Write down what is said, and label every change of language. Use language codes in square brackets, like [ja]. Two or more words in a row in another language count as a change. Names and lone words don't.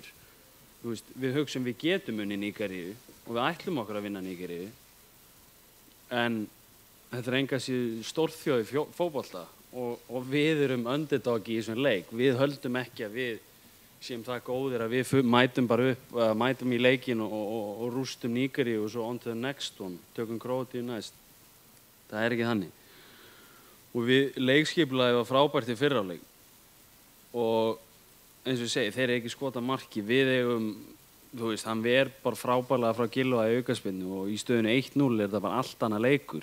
[is] Við hugsum við getum unnið Nígeríu og við ætlum okkur að vinna Nígeríu. En þetta er enga síður stórþjóð í fótbolta og við erum underdog í þessum leik. Við höldum ekki að við séum það góðir að við mætum bara upp, mætum í leikin og rústum Nígeríu og svo [en] on to the next one, [is] tökum Króatíu næst. Það er ekki þannig. Og leikskipulagið var frábært í fyrra leik og eins og ég segi, þeir eru ekki skota marki, við eigum, hann ver bara frábærlega frá Gylfa í aukaspyrnu og í stöðunni 1-0 er þetta bara allt annað leikur.